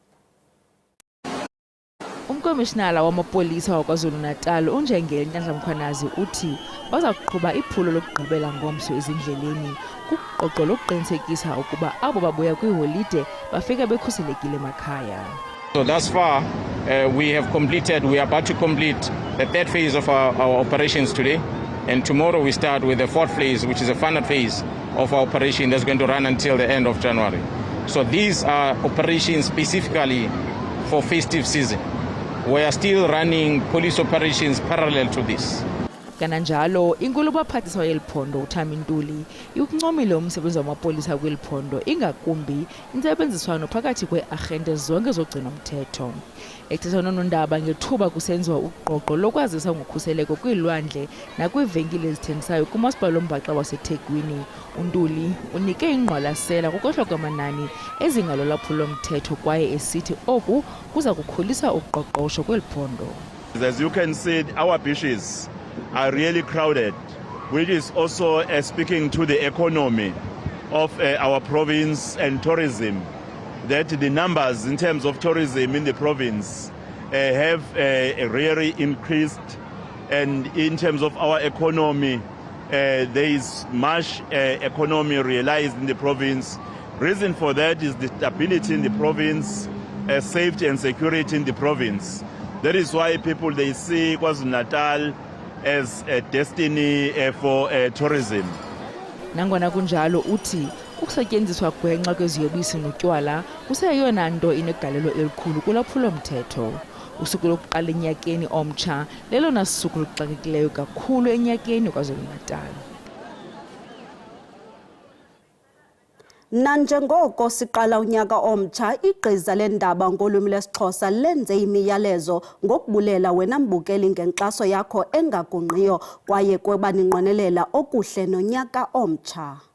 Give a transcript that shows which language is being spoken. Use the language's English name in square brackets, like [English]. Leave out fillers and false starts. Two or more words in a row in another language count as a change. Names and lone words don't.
[Xhosa] Umkomishinala wamapolisa wakwaZulu-Natal uNjengele Nhlanhla Mkhwanazi uthi baza kuqhuba iphulo lokugqibela ngomso ezindleleni kuqoqo lokuqinisekisa ukuba abo babuya kwiholide bafika bekhuselekile emakhaya. [English] So thus far we are about to complete the third phase of our operations today, and tomorrow we start with the fourth phase, which is a final phase of our operation that's going to run until the end of January. So these are operations specifically for festive season. We are still running police operations parallel to this. [Xhosa] Kananjalo inkulubaphathiswa yeliphondo uThami Ntuli ukuncomile umsebenzi wamapolisa kweliphondo ingakumbi intsebenziswano phakathi kwearhente zonke zogcina umthetho. Ethetha nonondaba ngethuba kusenziwa uqoqo lokwazisa ngokhuseleko kwilwandle nakwiivenkile ezithengisayo kumasipala oMbaxa waseThekwini, uNtuli unike ingqwalasela kukohlwa kwamanani ezingalolwaphulo mthetho kwaye esithi oku kuza kukhulisa uqoqosho kweliphondo. [English] As you can see, our beaches are really crowded, which is also speaking to the economy of our province and tourism, that the numbers in terms of tourism in the province have really increased, and in terms of our economy there is much economy realized in the province. Reason for that is the stability in the province, safety and security in the province. That is why people, they see KwaZulu-Natal as a destiny for tourism. [Xhosa] Nangona kunjalo uthi ukusetyenziswa gwenxa kweziyobisi notywala kuseyeyona nto inegalelo elikhulu kulwaphulo mthetho. Usuku lokuqala enyakeni omtsha lelona suku luxakekileyo kakhulu enyakeni KwaZulu-Natal. Nanjengoko siqala unyaka omtsha, igqiza lendaba ngolwimi lesiXhosa lenze imiyalezo ngokubulela wena mbukeli ngenkxaso yakho engagungqiyo kwaye kweba ninqwenelela okuhle nonyaka omtsha.